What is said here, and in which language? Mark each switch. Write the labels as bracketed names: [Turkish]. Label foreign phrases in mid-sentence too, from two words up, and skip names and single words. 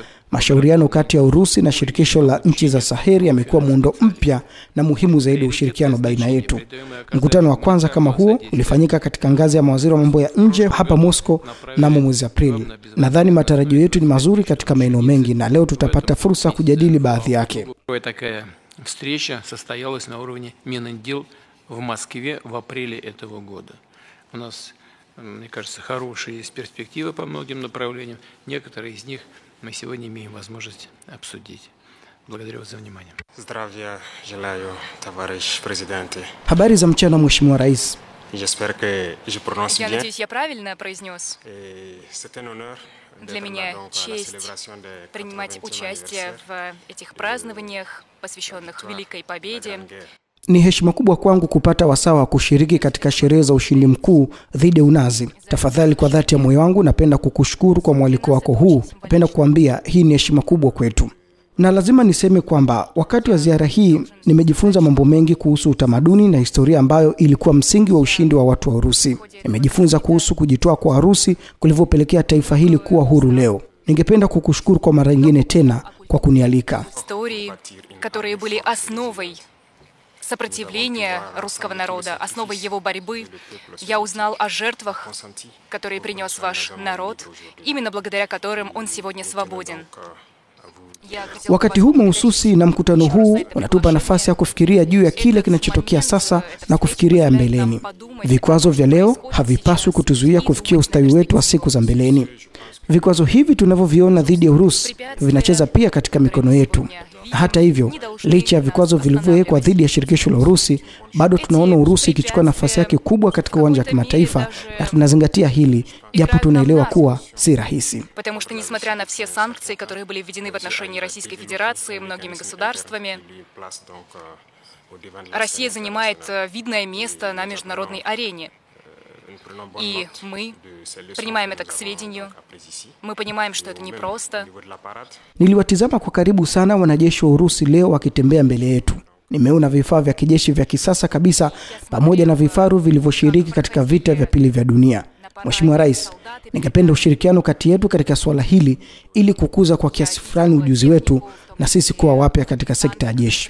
[Swahili] Mashauriano kati ya Urusi na shirikisho la nchi za Saheli yamekuwa muundo mpya na muhimu zaidi wa ushirikiano baina yetu. Mkutano wa kwanza kama huo ulifanyika katika ngazi ya mawaziri wa mambo ya nje hapa Moscow mnamo mwezi Aprili. Nadhani matarajio yetu ni mazuri katika maeneo mengi na leo tutapata fursa kujadili baadhi yake. [Russian] Встреча состоялась на уровне Миндил в Москве в апреле этого года. У нас, мне кажется, хорошие есть перспективы по многим направлениям. Некоторые из них мы сегодня имеем возможность обсудить. Благодарю вас за внимание. Здравия желаю, товарищ президент. [Swahili] Habari za mchana Mheshimiwa Rais. [French] J'espère que je prononce bien. [Russian] Я надеюсь, я правильно произнес. [French] C'est un honneur. [Russian] Для меня честь принимать участие в этих празднованиях, посвященных Великой Победе. [Swahili] Ni heshima kubwa kwangu kupata wasaa wa kushiriki katika sherehe za ushindi mkuu dhidi ya Unazi. Tafadhali, kwa dhati ya moyo wangu napenda kukushukuru kwa mwaliko wako huu. Napenda kuambia hii ni heshima kubwa kwetu. Na lazima niseme kwamba wakati wa ziara hii nimejifunza mambo mengi kuhusu utamaduni na historia ambayo ilikuwa msingi wa ushindi wa watu wa Urusi. Nimejifunza kuhusu kujitoa kwa Urusi kulivyopelekea taifa hili kuwa huru leo. Ningependa kukushukuru kwa mara nyingine tena kwa kunialika. [Russian] Истории, которые были основой сопротивления русского народа, основой его борьбы. Я узнал о жертвах, которые принес ваш народ, именно благодаря которым он сегодня свободен. [Swahili] Wakati huu mahususi na mkutano huu unatupa nafasi ya kufikiria juu ya kile kinachotokea sasa na kufikiria ya mbeleni. Vikwazo vya leo havipaswi kutuzuia kufikia ustawi wetu wa siku za mbeleni. Vikwazo hivi tunavyoviona dhidi ya Urusi vinacheza pia katika mikono yetu. Hata hivyo, licha ya vikwazo vilivyowekwa dhidi ya shirikisho la Urusi, bado tunaona Urusi ikichukua nafasi yake kubwa katika uwanja wa kimataifa na tunazingatia hili, japo tunaelewa kuwa si rahisi. [Russian] Потому что несмотря на все санкции, которые были введены в отношении Российской Федерации многими государствами, Россия занимает видное место на международной арене. И мы принимаем это к сведению. Мы понимаем, что это непросто. [Swahili] Niliwatizama kwa karibu sana wanajeshi wa Urusi leo wakitembea mbele yetu. Nimeona vifaa vya kijeshi vya kisasa kabisa pamoja na vifaru vilivyoshiriki katika vita vya pili vya dunia. Mheshimiwa Rais, ningependa ushirikiano kati yetu katika swala hili ili kukuza kwa kiasi fulani ujuzi wetu na sisi kuwa wapya katika sekta ya jeshi.